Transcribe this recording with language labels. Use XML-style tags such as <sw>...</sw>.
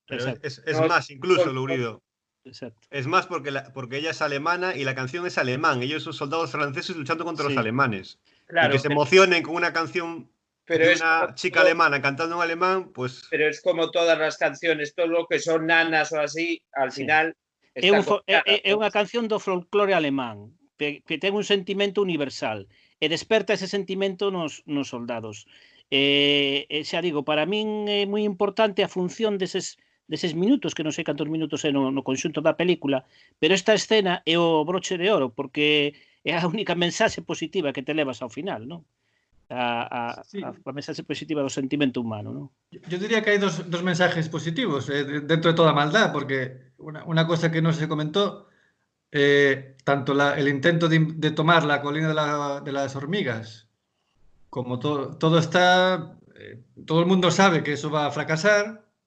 <es>Pero es más, incluso, Lourido. Exacto. Es más porque ella es alemana y la canción es alemán. Ellos son soldados franceses luchando contra los alemanes. Claro, y que se emocionen con una canción de una chica alemana cantando en alemán, pues... Pero es como todas las canciones, todo lo que son nanas o así, al final</es> <gl>É,</gl> <es>está</es> <gl>é</gl> <es>copiada.</es> <gl>unha canción do folclore alemán que ten un sentimento universal e desperta ese sentimento nos soldados. Xa digo, para min é moi importante a función deses minutos, que non sei cantos minutos é no conxunto da película, pero esta escena é o broche de oro, porque é a única mensaxe positiva que te levas ao final, non?</gl> <es>Sí.</es> <gl>A mensaxe positiva do sentimento humano, non?</gl> <es>Yo diría que hay dos mensajes positivos dentro de toda maldad, porque una cosa que no se comentó, tanto el intento de tomar la colina de las hormigas, como todo está, todo el mundo sabe que eso va a fracasar.</es>